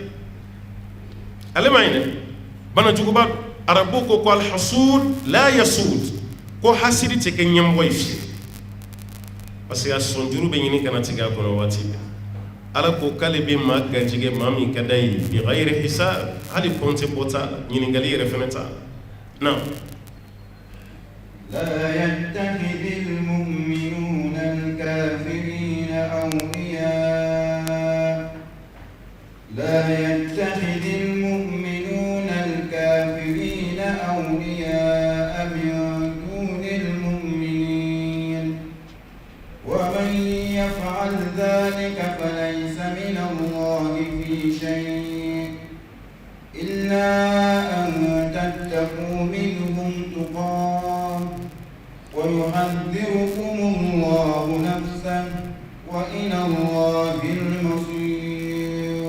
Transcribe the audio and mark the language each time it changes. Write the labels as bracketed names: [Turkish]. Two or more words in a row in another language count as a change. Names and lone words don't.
[Bambara] ale ma ɲinɛ banajuguba arabu ko [Arabic] الحسود لا يسود [Bambara] ko hasiri tɛ kɛ ɲɛmɔgɔ ye fiyewu [French] parce que [Bambara] a sɔnjuru bɛ ɲini kana tigɛ a kɔnɔ waati bɛɛ ala ko k'ale bɛ maa garijɛgɛ maa min ka d'a ye [Arabic] بغير حساب [Bambara] hali compte bɔ t'a la ɲininkali yɛrɛ fɛnɛ t'a la non [Arabic] لا يتخذ المؤمنون الكافرين أولياء لا يتخذ المؤمنون الكافرين أولياء من دون المؤمنين ومن يفعل ذلك فليس من الله في شيء إلا أن تتقوا منهم تقاه ويحذركم الله نفسه وإلى الله المصير